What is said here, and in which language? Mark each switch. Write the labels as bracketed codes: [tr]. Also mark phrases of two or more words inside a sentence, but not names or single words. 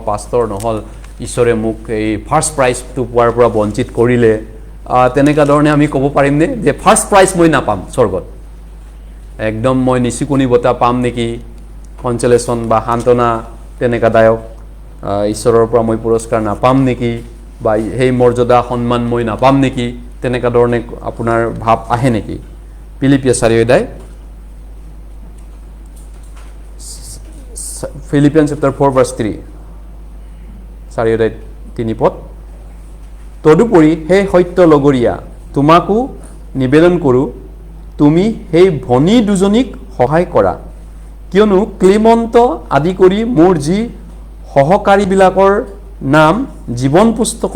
[as] পাষ্টৰ নহ'ল ঈশ্বৰে মোক এই ফাৰ্ষ্ট প্ৰাইজটো পোৱাৰ পৰা বঞ্চিত কৰিলে তেনেকুৱা ধৰণে আমি ক'ব পাৰিমনে যে [en] first prize [as] মই নাপাম স্বৰ্গত একদম মই নিচুকনি বঁটা পাম নেকি কনচলেশ্যন বা সান্তনা তেনেকুৱাদায়ক ঈশ্বৰৰ পৰা মই পুৰস্কাৰ নাপাম নেকি বা সেই মৰ্যাদা সন্মান মই নাপাম নেকি তেনেকুৱা ধৰণে আপোনাৰ ভাৱ আহে নেকি ফিলিপিয়া 4 অধ্যায় [en] Philippians chapter 4 verse 3 [as] 4 অধ্যায় 3 পদ তদুপৰি হে সত্য লগৰীয়া তোমাকো নিবেদন কৰোঁ তুমি সেই ভনী দুজনীক সহায় কৰা কিয়নো ক্লিমন্ত আদি কৰি মোৰ যি সহকাৰীবিলাকৰ নাম জীৱন পুস্তকত